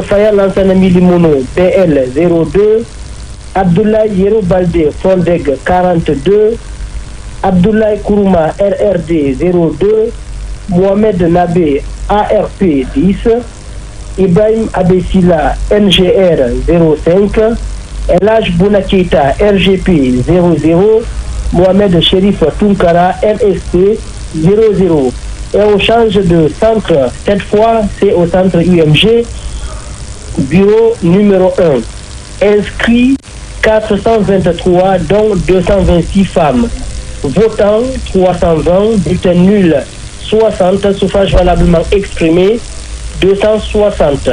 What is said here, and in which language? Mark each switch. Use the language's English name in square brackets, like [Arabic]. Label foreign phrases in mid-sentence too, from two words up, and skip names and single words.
[French] Faya Lansana Milimono, BL, 02, Abdullah Yeroubalde, Fondeg, 42, Abdullah Kourouma, RRD, 02, Mohamed Nabé, ARP, 10, Ibrahim Abessila, NGR, 05, Elhaj Bounakita, RGP, 00, Mohamed Chérif Tunkara, MST, 00. Et on change de centre, cette fois c'est au centre UMG, bureau numéro 1. Inscrit 423, dont 226 femmes. Votant 320, bulletin nul 60, suffrage valablement exprimé 260.